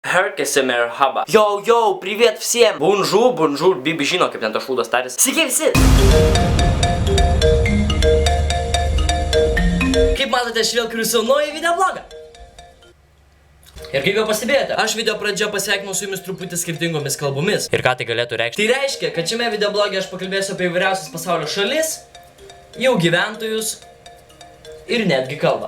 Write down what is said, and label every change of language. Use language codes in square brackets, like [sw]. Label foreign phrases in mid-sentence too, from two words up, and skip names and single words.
[tr] Herkese merhaba. [ru] Yo, привет всем. [fr] Bonjour, [lt] Bibi žino, kaip ten to šūdas tarės. Sveiki visi. Kaip matote, aš vėl kuriu savo naują videoblogą. Ir kaip jau pastebėjote, aš video pradžioje pasveikinau su jumis truputį skirtingomis kalbomis. Ir ką tai galėtų reikšti? Tai reiškia, kad šiame videoblogė aš pakalbėsiu apie įvairiausias pasaulio šalis, jų gyventojus ir netgi kalbą.